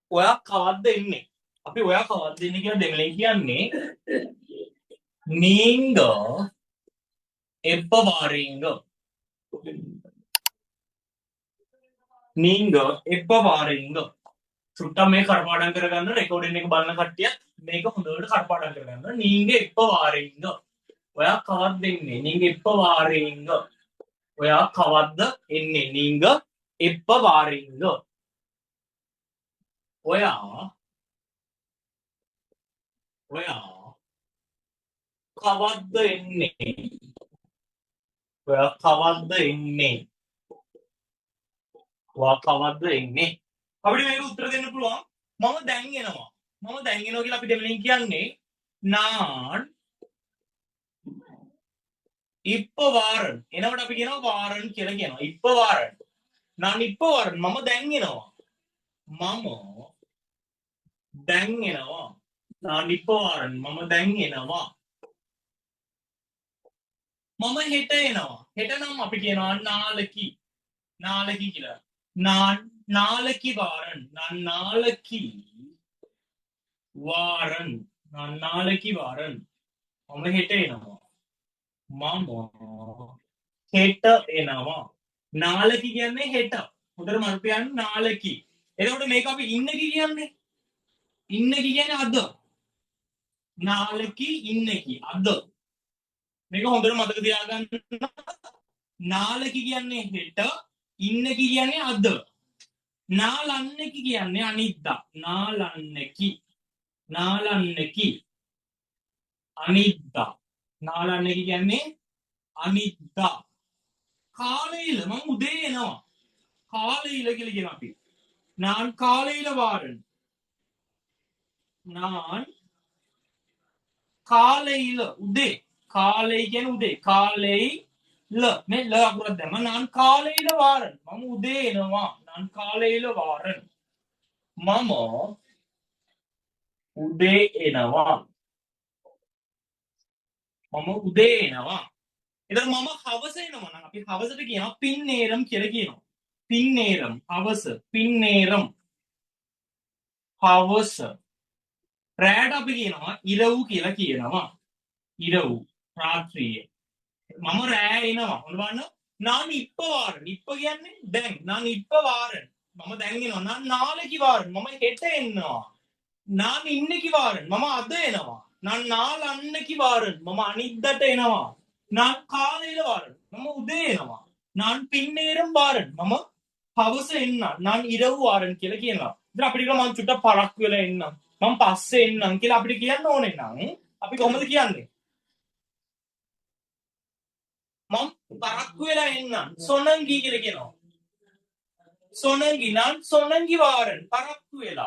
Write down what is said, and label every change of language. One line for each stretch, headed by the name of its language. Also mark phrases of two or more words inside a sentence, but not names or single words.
Sinhala: ඔයා කවද්ද එන්නේ? අපි ඔයා කවද්ද එන්නේ කියලා දෙමළෙන් කියන්නේ
Tamil: நீங்க எப்ப வாரீங்க? நீங்க எப்ப வாரீங்க?
Sinhala: සුට්ටක් මේ කර්පාඩම් කරගන්න රෙකෝඩින් එක බලන කට්ටියත් මේක හොඳට කර්පාඩම් කරගන්න.
Tamil: நீங்க எப்ப வாரீங்க?
Sinhala: ඔයා කවද්ද එන්නේ?
Tamil: நீங்க எப்ப வாரீங்க?
Sinhala: ඔයා කවද්ද එන්නේ?
Tamil: நீங்க எப்ப வாரீங்க?
Sinhala: ඔයා කවද්ද එන්නේ? ඔයා කවද්ද එන්නේ? ඔයා කවද්ද එන්නේ? අපිට මේක උත්තර දෙන්න පුළුවන්. මම දැන් එනවා. මම දැන් එනවා කියලා අපි දෙමළෙන් කියන්නේ
Tamil: நான் இப்ப வாரன்.
Sinhala: එනකොට අපි කියනවා வாரன் කියලා කියනවා.
Tamil: இப்ப வாரன். நான் இப்ப வாரன்.
Sinhala: මම දැන් එනවා. මම දැන් එනවා.
Tamil: நான் இப்ப வாரன்.
Sinhala: මම දැන් එනවා. මම හෙට එනවා. හෙට නම් අපි කියනවා
Tamil: நாளைக்கு. நாளைக்கு
Sinhala: කියලා.
Tamil: நான் நாளைக்கு வாரன். நான் நாளைக்கு வாரன். நான் நாளைக்கு வாரன்.
Sinhala: මම හෙට එනවා. මම හෙට එනවා. නාලකි කියන්නේ හෙට. හොඳට මතක තියාගන්න නාලකි. එතකොට මේක අපි ඉන්නකි කියන්නේ. ඉන්නකි කියන්නේ අද. නාලකි ඉන්නකි අද. මේක හොඳට මතක තියාගන්න. නාලකි කියන්නේ හෙට, ඉන්නකි කියන්නේ අද. නාලන්නකි කියන්නේ අනිද්දා. නාලන්නකි. නාලන්නකි. අනිද්දා. නාලන්නකි කියන්නේ අනිද්දා. காலையில මම උදේ එනවා. காலையில කියලා කියන අපි.
Tamil: நான் காலையில வாரன். நான் காலையில උදේ.
Sinhala: කාලේ කියන්නේ උදේ. කාලෙයිල මේ ල අකුරක් දැම්ම.
Tamil: நான் காலையில வாரன்.
Sinhala: මම උදේ එනවා.
Tamil: நான் காலையில வாரன்.
Sinhala: මම උදේ එනවා. මම උදේ එනවා. එතකොට මම හවස එනවා නම් අපි හවසට කියනවා පින්නේරම් කියලා කියනවා. පින්නේරම් හවස. පින්නේරම් හවස. රැට අපි කියනවා ඉරව් කියලා කියනවා. ඉරව් රාත්‍රියේ. මම රෑ එනවා. ඔන්න බලන්න.
Tamil: நான் இப்ப வாரன். இப்ப
Sinhala: කියන්නේ දැන්.
Tamil: நான் இப்ப வாரன்.
Sinhala: මම දැන් එනවා.
Tamil: நான் நாளைக்கு வாரன்.
Sinhala: මම හෙට එනවා.
Tamil: நான் இன்னைக்கு வாரன்.
Sinhala: මම අද එනවා.
Tamil: நான் நாளன்னைக்கு வாரன்.
Sinhala: මම අනිද්දාට එනවා.
Tamil: நான் காலையில வாரன்.
Sinhala: මම උදේ එනවා.
Tamil: நான் பின்னேரம் வாரன்.
Sinhala: මම හවස එන්න.
Tamil: நான் இரவு வாரன்
Sinhala: කියලා කියනවා. ඉතින් අපිට කියනවා මම චුට්ටක් පරක්කු වෙලා එන්නම්. මම පස්සේ එන්නම් කියලා අපිට කියන්න ඕනේ නම් අපි කොහොමද කියන්නේ? මම පරක්කු වෙලා එන්නම්. සොනංගි කියලා කියනවා.
Tamil: சுணங்கி நான் சுணங்கி வாரன்.
Sinhala: පරක්කු වෙලා.